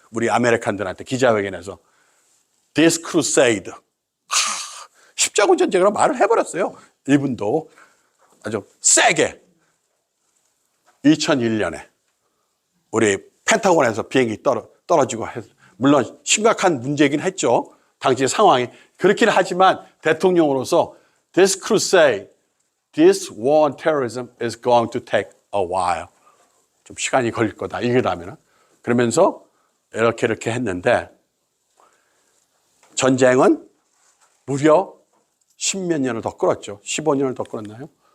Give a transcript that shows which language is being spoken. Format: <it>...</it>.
<ko>우리 아메리칸들한테 기자회견에서</ko> <en>this crusade.</en> <ko>십자군 전쟁이라고 말을 해버렸어요. 이분도 아주 세게 2001년에 우리 펜타곤에서 비행기 떨어지고 물론 심각한 문제이긴 했죠. 당시 상황이 그렇긴 하지만 대통령으로서</ko> <en>this crusade, this war on terrorism is going to take a while.</en> <ko>좀 시간이 걸릴 거다. 이기려면 그러면서 이렇게 했는데 전쟁은 무려 10몇 년을 더 끌었죠. 15년을 더 끌었나요?</ko>